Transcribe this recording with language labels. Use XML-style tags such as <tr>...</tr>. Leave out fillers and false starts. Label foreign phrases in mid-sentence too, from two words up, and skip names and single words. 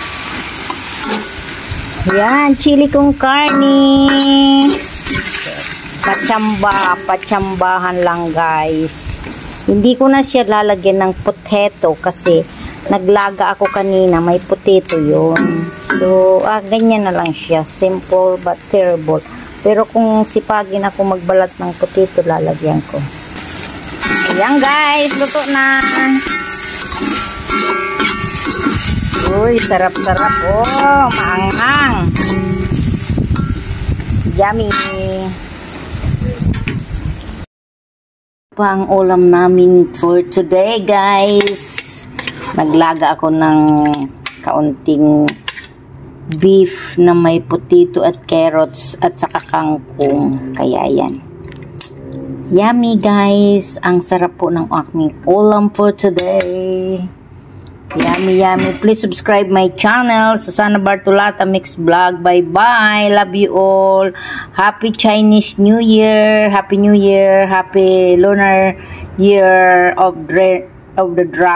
<tl>Yan, chili con carne. Patsambahan lang guys. Hindi ko na siya lalagyan ng potato kasi naglaga ako kanina, may potato yun. So, ganyan na lang siya.</tl> <en>Simple but terrible.</en> <tl>Pero kung sipagin ako magbalat ng potato, lalagyan ko. Ayan guys, luto na. Uy, sarap-sarap. Oh, maanghang. Yummy. Ang ulam namin</tl> <en>for today</en> <tl>guys, naglaga ako ng kaunting beef na may potato at carrots at saka kangkong, kaya yan, yummy guys. Ang sarap po ng aking ulam</tl> <en>for today.</en> <tl>Yummy.</tl> <en>Please subscribe my channel, Susana Bartolata Mix Vlog. Bye bye, love you all. Happy Chinese New Year, Happy New Year, Happy Lunar Year of the Dragon.</en>